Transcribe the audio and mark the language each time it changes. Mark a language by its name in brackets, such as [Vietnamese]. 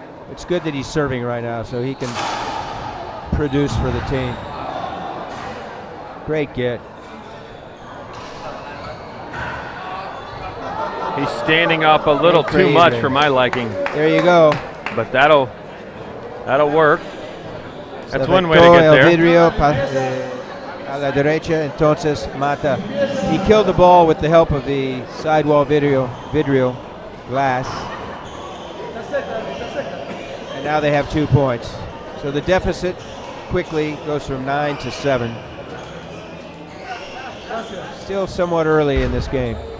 [English] It's good that he's serving right now so he can produce for the team. Great get. He's standing up a little too much for my liking. There you go. But that'll work. That's one way to get there. [Spanish] Vidrio a la derecha, entonces mata. [English] He killed the ball with the help of the sidewall vidrio glass. And now they have 2 points. So the deficit quickly goes from 9 to 7. Still somewhat early in this game.